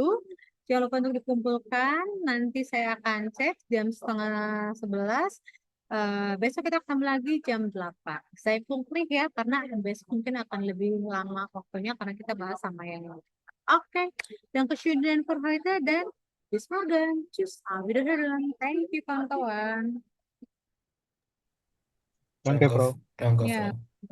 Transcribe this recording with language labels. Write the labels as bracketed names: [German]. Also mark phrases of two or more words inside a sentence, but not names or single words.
[Indonesian] Jangan lupa untuk dikumpulkan. Nanti saya akan cek jam setengah 11. Besok kita ketemu lagi jam 8. Saya pungkiri ya, karena besok mungkin akan lebih lama waktunya karena kita bahas sama yang lain. [German] Oke, Dankeschön dan für heute dan bis morgen. Tschüss, auf Wiederhören. [English] Thank you, [Indonesian] kawan-kawan. [German] Danke, Frau. Danke, [Indonesian] Ya. [German] Frau.